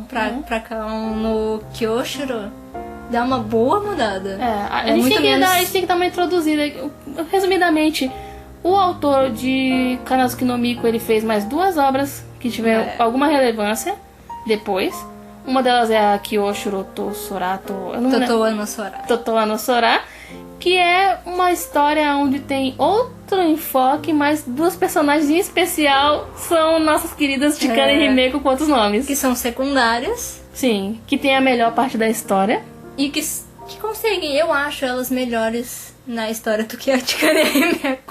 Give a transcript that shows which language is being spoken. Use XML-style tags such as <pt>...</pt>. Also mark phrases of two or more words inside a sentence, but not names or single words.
<pt>Pra Kaon no Kyoshiro dá uma boa mudada. A gente muito tem menos... que dar uma introduzida. Resumidamente, o autor de Kanazuki no Miko, ele fez mais 2 obras que tiveram alguma relevância depois. Uma delas é a Kyoshiro Tosorato... Totoa no Sora. Totoa no Sora, que é uma história onde tem outro enfoque, mas 2 personagens em especial são nossas queridas Chikane e Himeko com outros nomes. Que são secundárias. Sim, que tem a melhor parte da história. E que conseguem, eu acho elas melhores na história do que a Chikane e a Himeko.</pt>